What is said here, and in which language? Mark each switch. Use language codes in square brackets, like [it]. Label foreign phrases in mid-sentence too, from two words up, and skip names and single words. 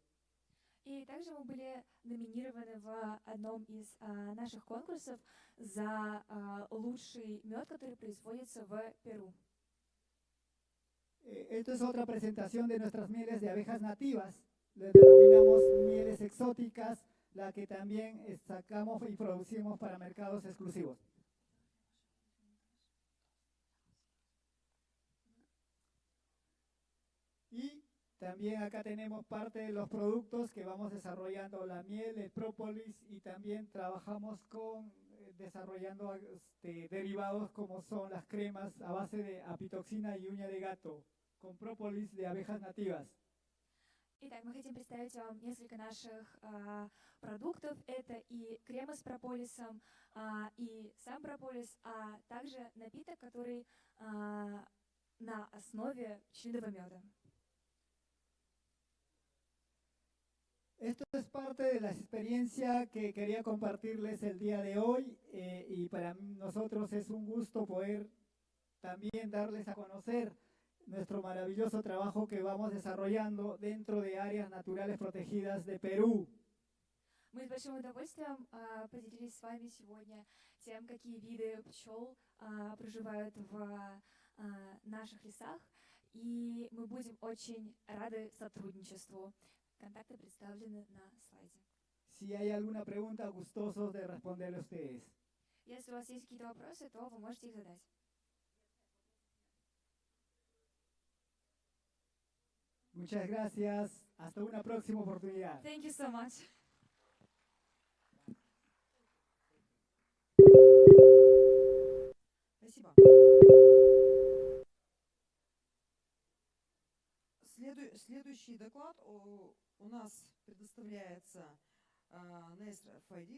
[ru] И также мы были номинированы в одном из наших конкурсов за лучший мед, который производится в Перу. [es] Esto es otra presentación de nuestras mieles de abejas nativas. Le denominamos mieles exóticas, la que también sacamos y producimos para mercados exclusivos. Y también acá tenemos parte de los productos que vamos desarrollando, la miel, el própolis, y también trabajamos con desarrollando derivados como son las cremas a base de apitoxina y uña de gato, con própolis de abejas nativas. [ru] Итак, мы хотим представить вам несколько наших продуктов. Это и кремы с прополисом, и сам прополис, а также напиток, который на основе пчелиного меда. [es] Esto es parte de la experiencia que quería compartirles el día de hoy y para nosotros es un gusto poder también darles a conocer nuestro maravilloso trabajo que vamos desarrollando dentro de áreas naturales protegidas de Perú. [ru] Мы с большим удовольствием поделились с вами сегодня тем, какие виды пчел проживают в наших лесах, и мы будем очень рады сотрудничеству. Контакты представлены на слайде. [es] Si hay alguna pregunta, gustosos de responderle a ustedes. [ru] Если у вас есть какие-то вопросы, то вы можете их задать. [es] Muchas gracias. Hasta una próxima oportunidad. [en] Thank you so much. [ru] Спасибо. Следующий доклад у нас предоставляется Нестра Файди.